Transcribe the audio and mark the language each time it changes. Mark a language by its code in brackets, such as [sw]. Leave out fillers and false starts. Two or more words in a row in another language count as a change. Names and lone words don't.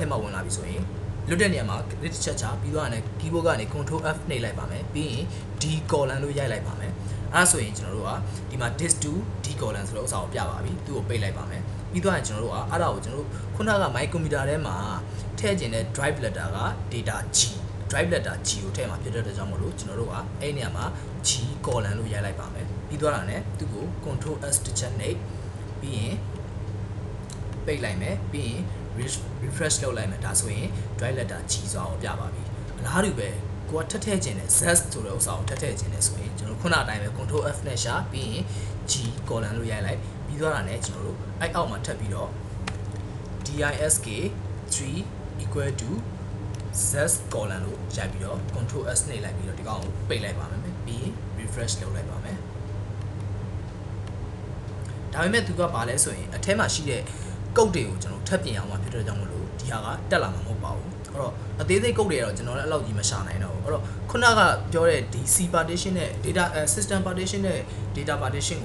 [my] မှာဝင်လာပြီဆိုရင်လွတ်တဲ့နေရာမှာ click ချက်ချပြီးတော့လည်း keyboard ကနေ [en] control F [my] နှိပ်လိုက်ပါမယ်ပြီးရင် [en] D column [my] လို့ရိုက်လိုက်ပါမယ်အဲ့ဒါဆိုရင်ကျွန်တော်တို့ကဒီမှာ [en] disk 2 D column [my] ဆိုတဲ့ဥစ္စာကိုပြပါပြီသူ့ကိုပိတ် လိုက်ပါမယ်ပြီးတော့ကျွန်တော်တို့ကအဲ့ဒါကိုကျွန်တော်တို့ခုနက [en] my computer [my] ထဲမှာထည့်ခြင်းတဲ့ [en] drive letter [my] က [en] data G drive letter G [my] ကိုထည့်မှာဖြစ်တဲ့အတွက်ကြောင့်မလို့ကျွန် တော်တို့ကအဲ့နေရာမှာ [en] G column [my] လို့ရိုက်လိုက်ပါမယ်ပြီးတော့တာ ਨੇ သူ့ကို [en] control S [my] တစ်ချက်နှိပ်ပြီးရင်ပိတ်လိုက်မယ်ပြီးရင် refresh လုပ်လိုက်မယ်ဒါဆိုရင် [en] drive letter G [my] ဆိုတာကိုပြပါပြီအလားတူပဲကိုကထည့်ခြင်းတဲ့ Z ဆိုတဲ့ဥစ္စာကိုထည့်ခြင်းတဲ့ဆိုရင်ကျွန်တော်ခုနအတိုင်းပဲ [en] control F [my] နဲ့ရှာပြီးရင် [en] G column [my] လို့ရိုက်လိုက်ပြီးတော့တာ ਨੇ ကျွန်တော်တို့အဲ့အောက်မှာထပ်ပြီးတော့ [en] disk 3 equal to z column [my] လို့ရိုက်ပြီးတော့ [en] control S [my] နှိပ်လိုက်ပြီးတော့ဒီကောင်ကိုပိတ်လိုက်ပါမယ်ပြီးရင် refresh လုပ်လိုက်ပါမယ် ဒါပေမဲ့သူကဘာလဲဆိုရင်အထဲမှာရှိတဲ့ကုတ်တွေကိုကျွန်တော်ထပ်ပြင်အောင်မှာဖြစ်တဲ့ကြောင့်မလို့ဒီဟာကတက်လာမှာမဟုတ်ပါဘူးအဲ့တော့အသေးစိတ်ကုတ်တွေကတော့ကျွန်တော်လည်းအဲ့လောက်ကြီးမရှာနိုင်တော့ဘူးအဲ့တော့ခုနကပြောတဲ့ဒီ [en] C partition [my] နဲ့ [en] data system partition [my] နဲ့ [en] data partition [my] ကို